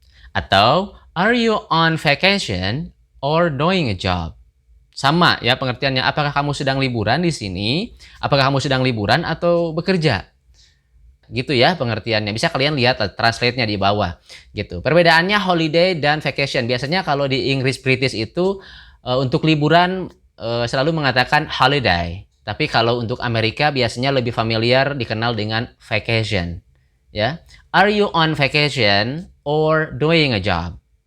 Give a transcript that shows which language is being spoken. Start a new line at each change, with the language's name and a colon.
English: Atau are you on vacation or doing a job?
Indonesian: Sama ya pengertiannya. Apakah kamu sedang liburan di sini? Apakah kamu sedang liburan atau bekerja? Gitu ya pengertiannya. Bisa kalian lihat translate-nya di bawah. Gitu. Perbedaannya holiday dan vacation. Biasanya kalau di Inggris British itu untuk liburan selalu mengatakan holiday. Tapi kalau untuk Amerika biasanya lebih familiar dikenal dengan vacation. Ya.
English: Are you on vacation or doing a job?